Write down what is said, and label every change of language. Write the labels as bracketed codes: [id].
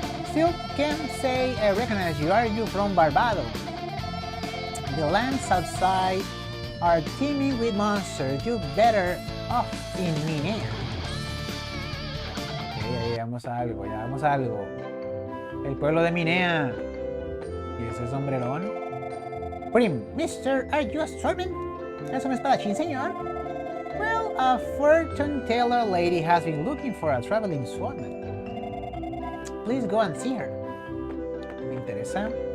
[en] Still can't say I recognize you. Are you from Barbados? The lands outside are teeming with monsters. You better off in Minea. [es] Ya vamos a algo, ya vamos a algo. El pueblo de Minea. ¿Y ese sombrerón? [en] Prim, Mister, are you a swordman? [es] ¿Es un espadachín, señor? [en] Well, a fortune teller lady has been looking for a traveling swordman. Please go and see her. [es] Me interesa.